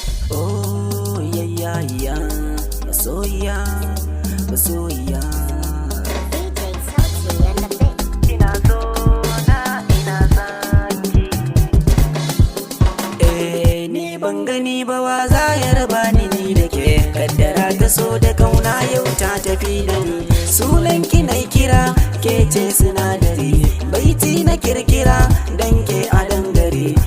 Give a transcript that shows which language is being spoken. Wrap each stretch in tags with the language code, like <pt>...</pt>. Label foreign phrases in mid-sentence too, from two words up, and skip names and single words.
<en>Oh, yeah, yeah, yeah.</en> <ha>Masoyiya, masoyiya. D J Sauti and the Fit. Ina so na, ina son ki. Eh, ni ban gani ba, wa za ya raba ni, ni da ke? Kaddara ta so da kauna yau ta tafi da ni. Sunan ki na kira, ke ce sinadari. Baiti na kirkira, dan ke a dangare.</ha>